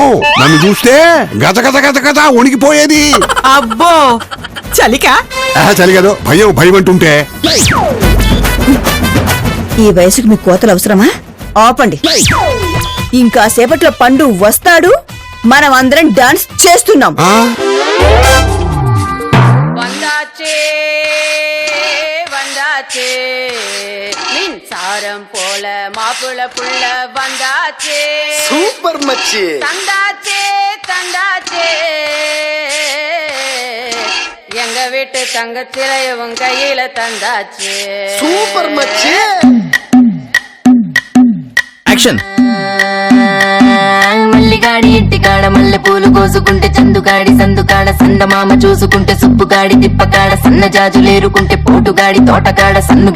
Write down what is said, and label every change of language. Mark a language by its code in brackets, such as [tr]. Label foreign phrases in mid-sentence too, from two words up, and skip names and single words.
[te] నన్ను చూస్తే గజ గజ గజ గజ వణికిపోయేది. అబ్బో, చలికా? చలి కాదు, భయం అంటుంటే. ఈ వయసుకు మీ కోతలు అవసరమా? ఆపండి. ఇంకా సేపట్లో పండు వస్తాడు, మనం అందరం డాన్స్ చేస్తున్నాం. [ta] சாரம் போல மாப்பிள புள்ள வந்தாச்சே. [te] సూపర్ మచ్చి. [ta] தந்தாச்சே தந்தாச்சே, எங்க வீட்டு தங்கச்சிலை உன் கையில தந்தாச்சே. [te] సూపర్ మచ్చి. యాక్షన్. మల్లిగాడి ఇంటికాడ మల్లె పూలు కోసుకుంటే, చందుగాడి సందుకాడ సందమామ చూసుకుంటే, సుప్పుగాడి తిప్పకాడ సన్న జాజులేరుకుంటే, పోటుగాడి తోటకాడ సన్ను